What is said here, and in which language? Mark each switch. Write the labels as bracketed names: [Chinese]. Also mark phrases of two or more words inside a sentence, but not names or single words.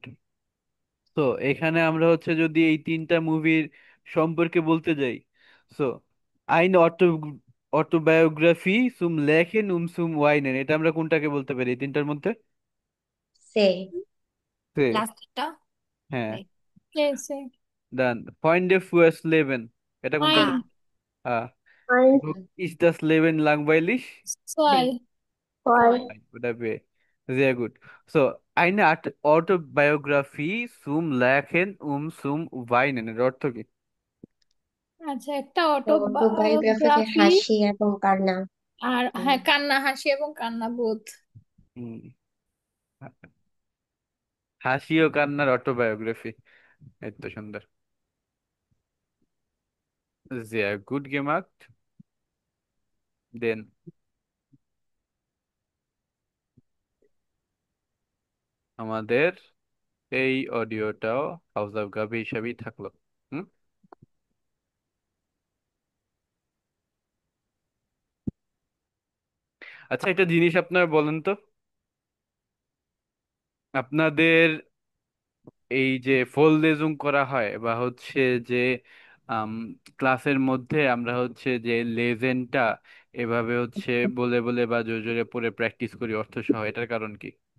[Bangla] তো এখানে আমরা হচ্ছে যদি এই তিনটা মুভির সম্পর্কে বলতে যাই, সো [German] ein Autobiografie zum Lachen zum Weinen, [Bangla] এটা আমরা কোনটাকে বলতে পারি এই তিনটার মধ্যে? সে। সে, লাস্টটা হ্যাঁ। সে [German] ডান। Freunde fürs Leben, [Bangla] এটা কোনটা ফাইন বল? হ্যাঁ। [German] Eins, Ist das Leben langweilig? [Bangla] ছয় [German] zwei, [Bangla] ওটা বে, [German] sehr gut. So, eine Art Autobiografie zum Lachen zum Weinen, [Bangla] এর অর্থ কি? আচ্ছা, একটা অটোবায়োগ্রাফিতে অটোবায়োগ্রাফি হাসি এবং কান্না। আর হুম। হ্যাঁ, কান্না, হাসি এবং কান্না বোধ। হুম, হাসি ও কান্নার অটোবায়োগ্রাফি, এই তো সুন্দর। [German] Sehr gut gemacht. [Bangla] দেন আমাদের এই অডিওটাও হাউস অফ গাবি হিসাবেই থাকলো। হুম, আচ্ছা একটা জিনিস আপনারা বলেন তো, আপনাদের এই যে ফোলডেজুম করা হয় বা হচ্ছে যে আম, ক্লাসের মধ্যে আমরা হচ্ছে যে লেজেন্ডটা এভাবে হচ্ছে বলে বলে বা জোরে জোরে পড়ে প্র্যাকটিস করি অর্থ সহ, এটার কারণ কি?